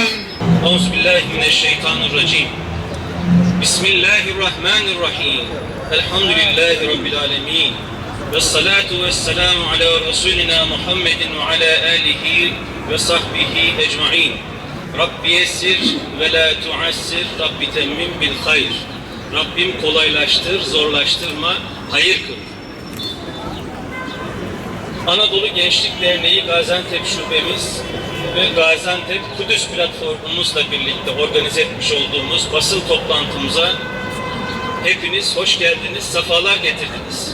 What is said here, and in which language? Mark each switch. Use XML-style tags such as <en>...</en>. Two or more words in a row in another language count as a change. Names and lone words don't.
<ar>أعوذ بالله من الشيطان الرجيم بسم الله الرحمن الرحيم الحمد لله رب العالمين والصلاة والسلام على رسولنا محمد وعلى آله وصحبه أجمعين رب يسر ولا تعسر رب تمم بالخير</ar> <tr>Rabbim kolaylaştır, zorlaştırma, hayır kıl. Anadolu Gençlik Derneği Gaziantep Şubemiz ve Gaziantep Kudüs platformumuzla birlikte organize etmiş olduğumuz basın toplantımıza hepiniz hoş geldiniz, sefalar getirdiniz.</tr>